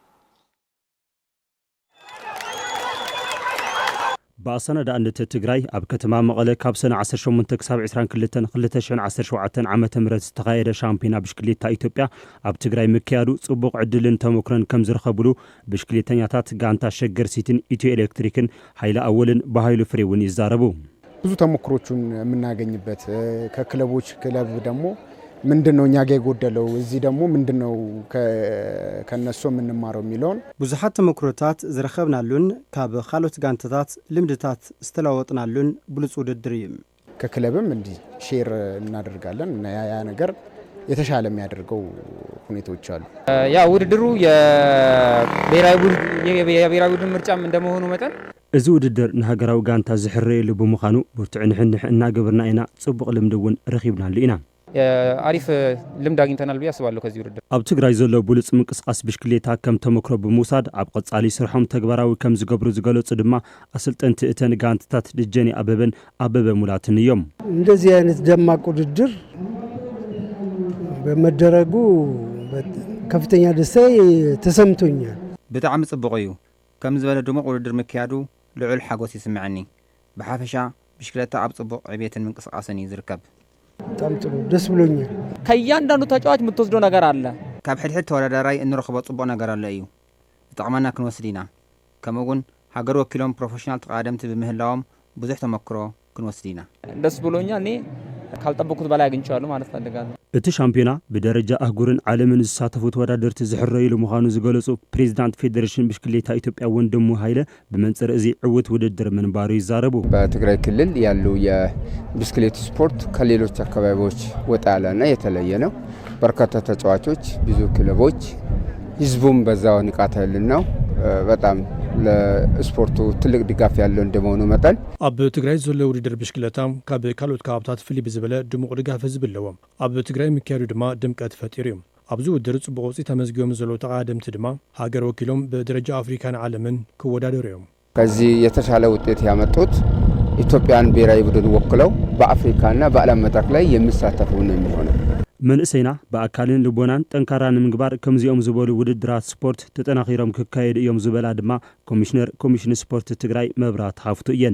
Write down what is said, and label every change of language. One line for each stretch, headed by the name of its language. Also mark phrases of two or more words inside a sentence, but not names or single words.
Tigrinya: በአሰናዳ አንተ ትግራይ ኣብ ከተማ መቀለ ካብ ሰነ 18 ክሳብ 22 2017 ዓመተ ምህረት ዝተኻየደ ሻምፒዮና ብሽክሌታ ኢትዮጵያ ኣብ ትግራይ ምክያዱ ጽቡቕ ዕድልን ተሞክሮን ከም ዝረኸብሉ ብሽክሌተኛታት ጋንታ ሸገር ሲቲን ኢትዮ ኤሌክትሪክን ኃይለ አወልን በኃይሉ ፍሬውን ይዛረቡ
Amharic: ብዙ ተሞክሮቹን የምናገኝበት ከክለቦች ክለብ ደግሞ ምንድነው እኛ ጋር የጎደለው እዚህ ደግሞ ምንድነው ከነሱ የምንማረው የሚለውን
Tigrinya: ብዙሓት ተሞክሮታት ዝረኸብናሉን ካብ ካልኦት ጋንታታት ልምድታት ዝተለዋወጥናሉን ብሉፅ ውድድር እዩ
Amharic: ከክለብም እንዲህ ሼር እናደርጋለን እና ያ ነገር የተሻለ የሚያደርገው ሁኔታዎች አሉ ያ ውድድሩ የብሔራዊ ቡድን ምርጫም እንደመሆኑ መጠን
Tigrinya: እዚ ውድድር ንሃገራዊ ጋንታ ዝሕረየሉ ብምዃኑ ብርቱዕ ንሕንሕ እናገበርና ኢና ጽቡቕ ልምድውን ረኺብናሉ ኢና
Amharic: አሪፍ ልምድ አግኝተናል ብዬ አስባለሁ ከዚህ ውድድር
Tigrinya: ኣብ ትግራይ ዘሎ ብሉጽ ምንቅስቃስ ብሽክሌታ ከም ተሞክሮ ብምውሳድ ኣብ ቀጻሊ ስርሖም ተግባራዊ ከም ዝገብሩ ዝገለጹ ድማ አሰልጠንቲ እተን ጋንታታት ደጀኔ አበበን አበበ ሙላትን እዮም
Amharic: እንደዚህ አይነት ደማቅ ውድድር በመደረጉ ከፍተኛ ደስታ ተሰምቶኛል
Tigrinya: ብጣዕሚ ጽቡቕ እዩ ከም ዝበለ ድሙቕ ውድድር ምክያዱ ልዑል ሓጎስ ይስምዓኒ ብሓፈሻ ብሽክሌታ ኣብ ጽቡቕ ዕብየትን ምንቅስቃስን እዩ ዝርከብ
Amharic: በጣም ጥሩ ደስ ብሎኛል ከያንዳንዱ ተጫዋች የምትወስደው ነገር አለ
Tigrinya: ካብ ሕድሕድ ተወዳዳራይ እንረኽቦ ጽቡቕ ነገር አለ እዩ ዝጠቕመና ክንወስድ ኢና ከምኡውን ሃገር ወኪሎም ፕሮፌሽናል ተቃደምቲ ብምህላዎም ብዙሕ ተመክሮ ክንወስድ ኢና
Amharic: ደስ ብሎኛል እኔ ካልጠበቅኩት በላይ አግኝቻለሁ ማለት ፈልጋለሁ
Tigrinya: እቲ ሻምፒዮና በደረጃ አህጉርን ዓለምን ዝሳተፉ ተወዳደርቲ ዝሕረይሉ ምዃኑ ዝገለጹ ፕሬዝዳንት ፌዴሬሽን ብሽክሌታ ኢትዮጵያ ወንድሙ ኃይለ በመንጽር እዚ ዕውት ውድድር መንባሩ ይዛረቡ
Amharic: በትግራይ ክልል ያሉ የብስክሌት ስፖርት ከሌሎች አካባቢዎች ወጣ ያለና የተለየ ነው በርካታ ተጫዋቾች ብዙ ክለቦች ህዝቡም በዛው ንቃተ ህሊናው በጣም ለስፖርቱ ትልቅ ድጋፍ ያለው እንደመሆኑ መጠን
Tigrinya: ኣብ ትግራይ ዘሎ ውድድር ብሽክለታ ካብ ካልኦት ከባብታት ፍልይ ብዝበለ ድሙቕ ድጋፍ ህዝቢ ኣለዎም ኣብ ትግራይ ምክያዱ ድማ ድምቀት ፈጢሩ እዩ ኣብዚ ውድድር ጽቡቕ ውፅኢት ተመዝጊቦም ዘለዉ ተቐዳደምቲ ድማ ሃገር ወኪሎም በደረጃ አፍሪካን ዓለምን ክወዳደሩ እዮም
Amharic: ከዚህ የተሻለ ውጤት ያመጡት ኢትዮጵያን ብሔራዊ ቡድን ወክለው በአፍሪካና በዓለም መድረክ ላይ የሚሳተፉ ነው የሚሆነው
Tigrinya: መንእሰይና በአካልን ልቦናን ጠንካራን ምግባር ከምዚኦም ዝበሉ ውድድራት ስፖርት ተጠናኺሮም ክካየድ እዮም ዝበላ ድማ ኮሚሽን ስፖርት ትግራይ መብራት ሃፍቱ እየን